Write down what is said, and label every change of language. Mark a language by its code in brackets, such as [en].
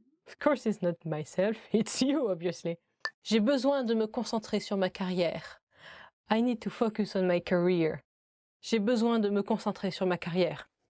[en] Of course it's not myself, it's you, obviously. [fr] J'ai besoin de me concentrer sur ma carrière. [en] I need to focus on my career. [fr] J'ai besoin de me concentrer sur ma carrière.